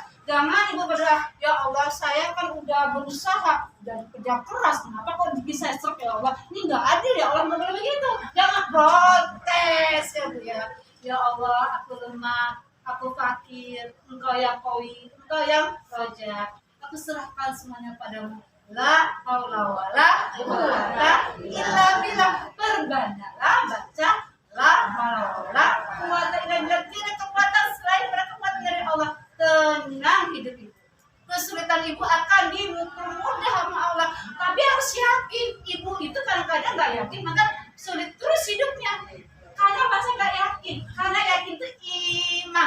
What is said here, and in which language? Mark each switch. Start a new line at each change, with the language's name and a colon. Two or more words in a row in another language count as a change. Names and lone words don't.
Indonesian: Jangan ibu berdoa, ya Allah saya kan udah berusaha dan kerja keras, kenapa kok bisa stroke ya Allah? Ini nggak adil ya Allah, nggak boleh begitu. Jangan protes ya Bu ya. Ya Allah, aku lemah, aku fakir, Engkau yang Qawi, Engkau yang Raja. Aku serahkan semuanya padamu.
Arabic: لا حول ولا قوة إلا بالله.
Indonesian: Perbanyaklah baca
Arabic: لا حول ولا قوة إلا بالله.
Indonesian: Tidak kekuatan selain pada kekuatan dari Allah. Tenang hidup ibu. Kesulitan ibu akan dimudah sama Allah. Tapi harus yakin. Ibu itu kadang-kadang nggak yakin, maka sulit terus hidupnya. Karena masa nggak yakin? Karena yakin itu iman.